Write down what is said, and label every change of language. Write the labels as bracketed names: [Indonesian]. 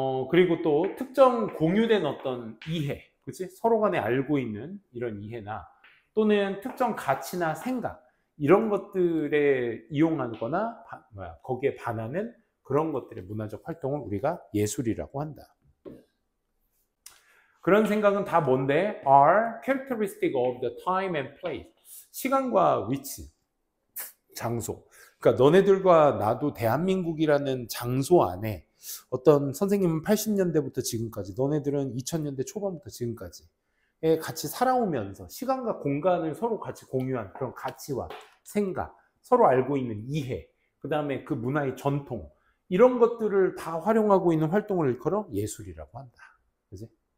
[Korean] 그리고 또 특정 공유된 어떤 이해, 그렇지? 서로 간에 알고 있는 이런 이해나 또는 특정 가치나 생각 이런 것들에 이용하거나 거기에 반하는 그런 것들의 문화적 활동을 우리가 예술이라고 한다. 그런 생각은 다 뭔데? [English] are characteristic of the time and place. [Korean] 시간과 위치, 장소. 그러니까 너네들과 나도 대한민국이라는 장소 안에 어떤 선생님은 80년대부터 지금까지, 너네들은 2000년대 초반부터 지금까지 같이 살아오면서 시간과 공간을 서로 같이 공유한 그런 가치와 생각, 서로 알고 있는 이해, 그 다음에 그 문화의 전통, 이런 것들을 다 활용하고 있는 활동을 일컬어 예술이라고 한다. 그지?